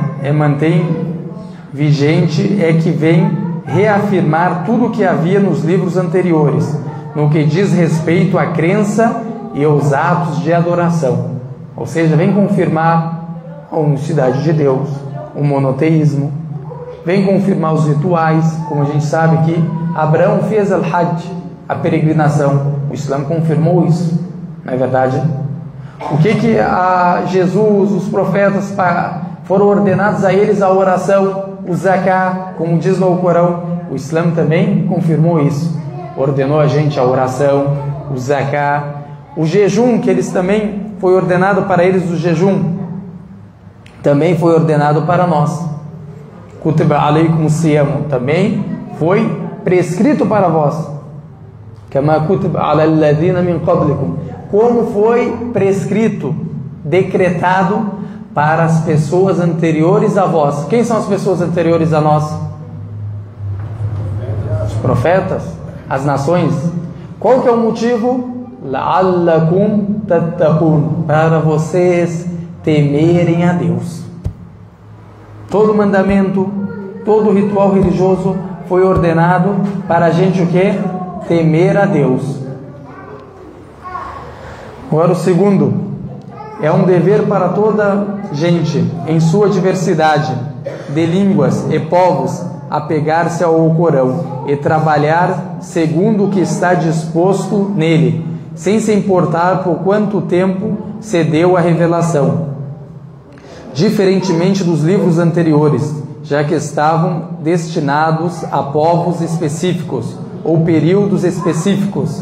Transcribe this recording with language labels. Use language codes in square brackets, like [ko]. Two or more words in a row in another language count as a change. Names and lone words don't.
[pt] Mantém vigente, é que vem reafirmar tudo o que havia nos livros anteriores, no que diz respeito à crença e aos atos de adoração. Ou seja, vem confirmar a unicidade de Deus, o monoteísmo, vem confirmar os rituais, como a gente sabe que Abraão fez al-Hajj, a peregrinação. O Islã confirmou isso, não é verdade? O que Jesus, os profetas foram ordenados a eles a oração, o zakah, como diz no Corão. O Islã também confirmou isso, ordenou a gente a oração, o zakah, o jejum, que eles também foi ordenado para eles, o jejum também foi ordenado para nós. [ar] كتب عليكم الصيام, [pt] também foi prescrito para vós. [ar] كما كتب على الذين من قبلكم, [pt] como foi prescrito, decretado para as pessoas anteriores a vós. Quem são as pessoas anteriores a nós? Os profetas, as nações. Qual que é o motivo? [ar] لعلكم تتقون, [pt] para vocês temerem a Deus. Todo mandamento, todo ritual religioso foi ordenado para a gente o quê? Temer a Deus. Agora o segundo, é um dever para toda gente, em sua diversidade de línguas e povos, apegar-se ao Corão e trabalhar segundo o que está disposto nele, sem se importar por quanto tempo se deu a revelação, diferentemente dos livros anteriores, já que estavam destinados a povos específicos ou períodos específicos.